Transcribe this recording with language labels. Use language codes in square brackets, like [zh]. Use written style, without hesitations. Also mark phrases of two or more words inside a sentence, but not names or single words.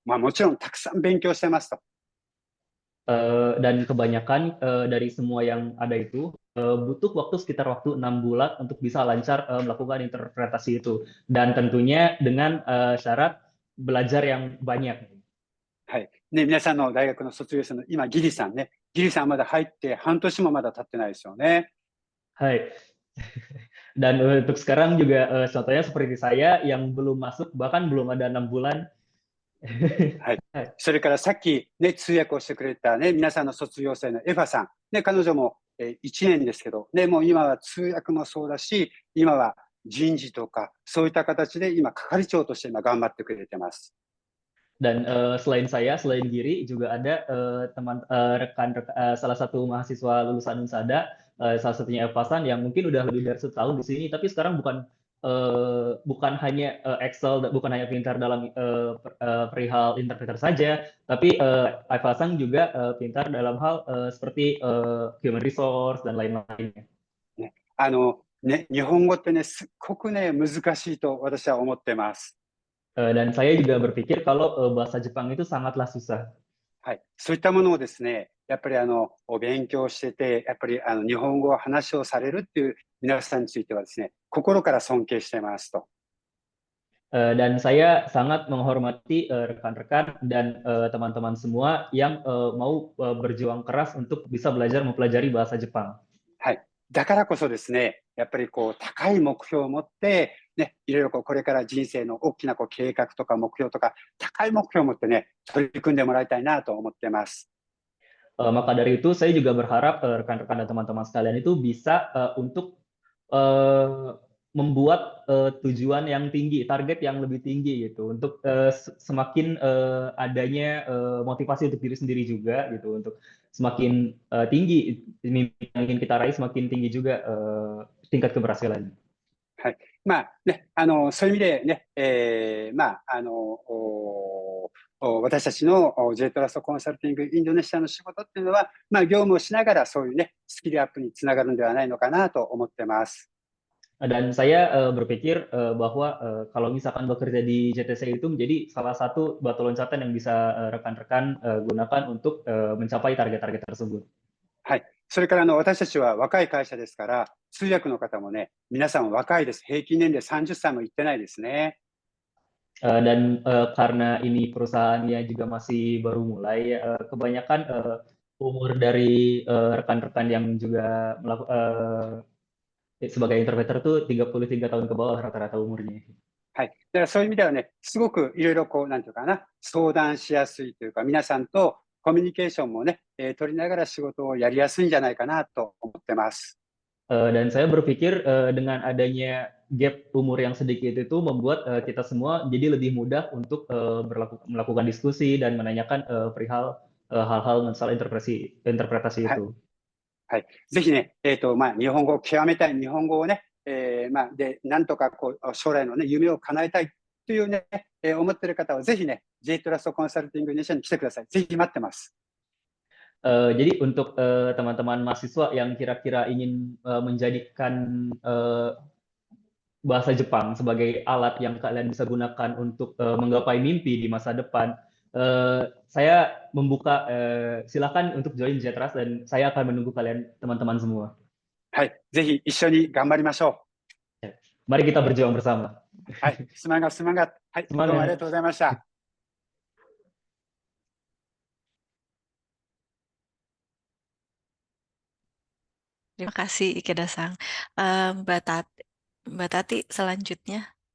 [ja] まあもちろんたくさん勉強してますと。 [id] Dan kebanyakan dari semua yang ada itu butuh waktu sekitar waktu 6 bulan untuk bisa lancar melakukan interpretasi itu. Dan tentunya dengan syarat belajar yang banyak. [ja] はい。ね、皆さんの大学の卒業生の今、ギリさんね。ギリさんまだ入って半年もまだ経ってないですよね。 Hai. [id] Dan untuk sekarang juga contohnya seperti saya yang belum masuk, bahkan belum ada 6 bulan. [ja] はい。それからさっきね、通訳をしてくれたね、皆さんの卒業生のエファさん。ね、彼女も1年ですけど、ね、もう今は通訳もそうだし、今は人事とか、そういった形で今、係長として今頑張ってくれてます。 [id] Dan selain saya, selain Giri, juga ada salah satu mahasiswa lulusan Unsada, salah satunya Evasan yang mungkin udah lebih dari setahun di sini, tapi sekarang bukan hanya Excel, bukan hanya pintar dalam perihal interpreter saja, tapi Evasan juga pintar dalam hal seperti [en] human resource [id] dan lain-lainnya. [ja] ね、日本語ってね、すっごくね、難しいと私は思ってます。 [id] Dan saya juga berpikir kalau bahasa Jepang itu sangatlah susah. [ja] はい。そういったものをですね、やっぱり勉強してて、やっぱり日本語を話をされるっていう皆さんについてはですね、心から尊敬してますと。 [id] Dan saya sangat menghormati rekan-rekan dan teman-teman semua yang mau berjuang keras untuk bisa belajar mempelajari bahasa Jepang. [ja] はい。だからこそですね、やっぱりこう高い目標を持って、ね、いろいろこれから人生の大きな計画とか目標とか、高い目標を持ってね、取り組んでもらいたいなと思ってます。 [id] Maka dari itu saya juga berharap rekan-rekan dan teman-teman sekalian itu bisa untuk membuat tujuan yang tinggi, target yang lebih tinggi gitu, untuk semakin adanya motivasi untuk diri sendiri juga gitu, untuk semakin tinggi mimpi yang ingin kita raih, semakin tinggi juga tingkat keberhasilannya. [ja] はい。まあね、そういう意味でね、私たちの J トラストコンサルティングインドネシアの仕事っていうのは、まあ、業務をしながらそういうね、スキルアップにつながるんではないのかなと思ってます。 [id] Dan saya berpikir bahwa kalau misalkan bekerja di JTC itu menjadi salah satu batu loncatan yang bisa rekan-rekan gunakan untuk mencapai target-target tersebut. [ja] はい。それから私たちは若い会社ですから、通訳の方もね、皆さん若いです。平均年齢30歳もいってないですね。 [id] Dan karena ini perusahaannya juga masih baru mulai, kebanyakan umur dari rekan-rekan yang juga sebagai interpreter tuh 33 tahun ke bawah rata-rata umurnya. [ja] はい。だからそういう意味ではね、すごくいろいろなんていうかな、相談しやすいというか、皆さんとコミュニケーションもね、取りながら仕事をやりやすいんじゃないかなと思ってます。 [id] Dan saya berpikir dengan adanya gap umur yang sedikit itu membuat kita semua jadi lebih mudah untuk melakukan diskusi dan menanyakan perihal hal-hal masalah interpretasi [ja] はい。 [id] itu. [ja] はい。ぜひね、日本語を極めたい、日本語をね、で、なんとか将来のね、夢を叶えたいというね、思っている方はぜひね、J トラストコンサルティングネーションに来てください。ぜひ待ってます。 [id] Jadi untuk teman-teman mahasiswa yang kira-kira ingin menjadikan bahasa Jepang sebagai alat yang kalian bisa gunakan untuk menggapai mimpi di masa depan, saya membuka silakan untuk join Jetras dan saya akan menunggu kalian teman-teman semua. [ja] はい。ぜひ一緒に頑張りましょ [id] Mari kita berjuang bersama. [ja] う。はい。 [id] semangat, semangat。 [ja] はい。どうもありがとうございました。 [id] Terima kasih Ikeda-san. Mbak Tati selanjutnya.